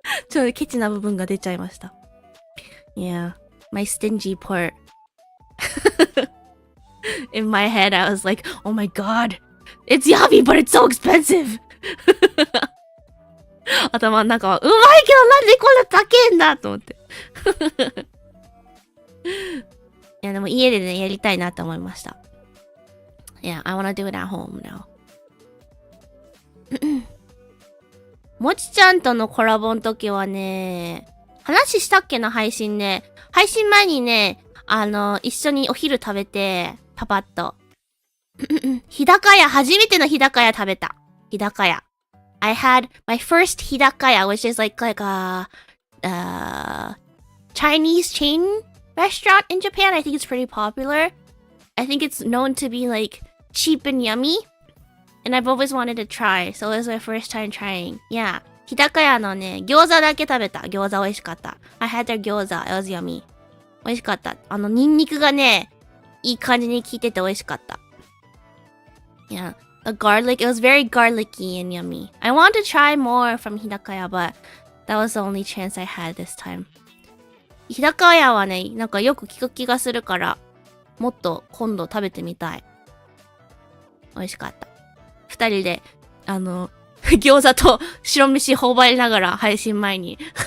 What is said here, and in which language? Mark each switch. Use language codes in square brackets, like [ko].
[ja] ちょっとケチな部分が出ちゃいました。 [en] Yeah, my stingy part. In my head, I was like, oh my god, it's yummy, but it's so expensive. [ja] 頭の中は、うまいけどなんでこんな高えんだと思って。いや、でも家でね、やりたいなって思いました。 [en] Yeah, I wanna do it at home now. [ja] もちちゃんとのコラボの時はね、話したっけな、配信ね。配信前にね、一緒にお昼食べて、パパッと。日高屋、初めての日高屋食べた。日高屋。 [en] I had my first hidakaya, which is like a Chinese chain restaurant in Japan. I think it's pretty popular. I think it's known to be like cheap and yummy. And I've always wanted to try, so it was my first time trying. Yeah. [ja] 日高屋のね、餃子だけ食べた。餃子美味しかった。 [en] I had their 餃子. It was yummy. [ja] 美味しかった。ニンニクがね、いい感じに効いてて美味しかった。 [en] Yeah. The garlic, it was very garlicky and yummy. I want to try more from Hidakaya, but that was the only chance I had this time. [ja] 日高屋はね、なんかよく聞く気がするから、もっと今度食べてみたい。美味しかった。二人で、餃子と白飯頬張りながら配信前に。